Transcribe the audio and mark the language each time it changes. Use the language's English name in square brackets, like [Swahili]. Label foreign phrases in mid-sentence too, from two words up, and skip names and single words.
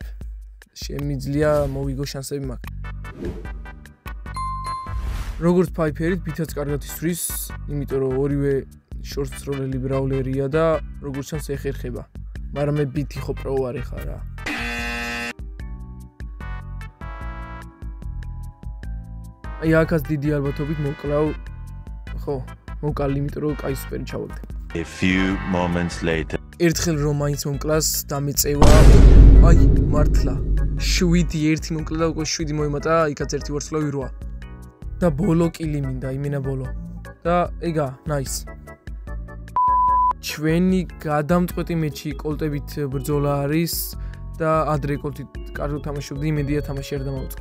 [Georgian] შემიძლია მოვიგო შანსები მაქვს. როგორც ფაიფერით BT-ც კარგად ისვრის, იმიტომ რომ ორივე შორტ როლელი ბრაულერია და როგორც ჩანს ეხერხება. მაგრამ მე BT ხო პრო ვარ ეხლა რა. აი აქაც დიდი ალბათობით მოკლავ. ხო, მოვკალი, იმიტომ რომ კაი სუპერი ჩავაგდე. [English] A few moments later. [Georgian] ერთხელ რომ მაინც მომკლას დამეწევა. აი, მართლა. 7 მომკლა და უკვე 7 მოიმატა, იქაც 1 ვარსკვლავი 8. და ბოლო კილი მინდა, იმენა ბოლო. და ეგა, nice. ჩვენი გადამწყვეტი მეჩი კოლტებით ბრძოლა არის და ადრე კოლტით კარგად თამაშობდი, იმედია თამაში არ დამავიწყდა.